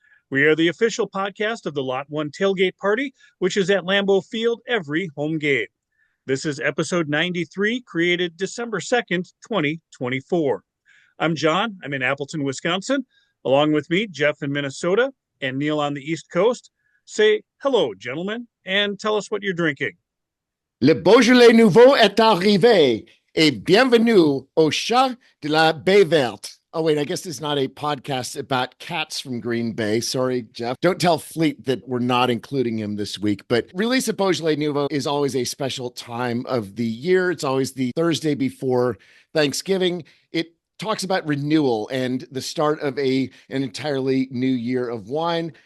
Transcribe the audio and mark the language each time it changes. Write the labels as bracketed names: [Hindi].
[English] We are the official podcast of the Lot 1 Tailgate Party, which is at Lambeau Field every home game. This is episode 93, created December 2nd, 2024. I'm John. I'm in Appleton, Wisconsin. Along with me, Jeff in Minnesota, and Neil on the East Coast. Say hello, gentlemen, and tell us what you're drinking. [French] Le Beaujolais Nouveau est arrivé, et bienvenue au chat de la Baie Verte. [English] Oh, wait, I guess it's not a podcast about cats from Green Bay. Sorry, Jeff. Don't tell Fleet that we're not including him this week. But release of Beaujolais Nouveau is always a special time of the year. It's always the Thursday before Thanksgiving. It talks about renewal and the start of an entirely new year of wine.